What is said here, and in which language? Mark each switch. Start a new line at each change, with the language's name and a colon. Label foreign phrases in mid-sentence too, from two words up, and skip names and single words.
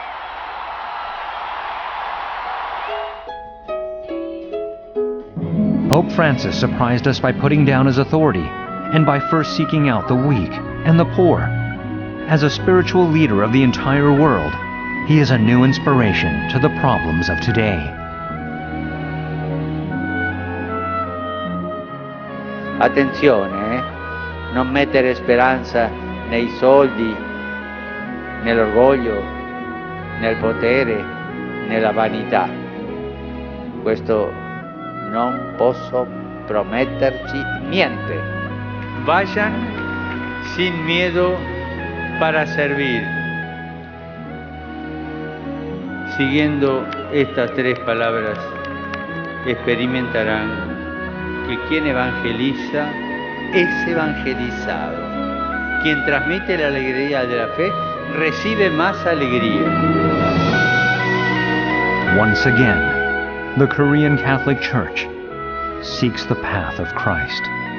English: Pope Francis surprised us by putting down his authority and by first seeking out the weak and the poor. As a spiritual leader of the entire world, he is a new inspiration to the problems of today.
Italian: Attenzione, non mettere speranza nei soldi, nell'orgoglio, nel potere, nella vanità. Questo non posso prometerci niente.
Spanish: Vayan sin miedo para servir. Siguiendo estas tres palabras, experimentarán que quien evangeliza es evangelizado. Quien transmite la alegría de la fe recibe más alegría.
English: Once again, the Korean Catholic Church seeks the path of Christ.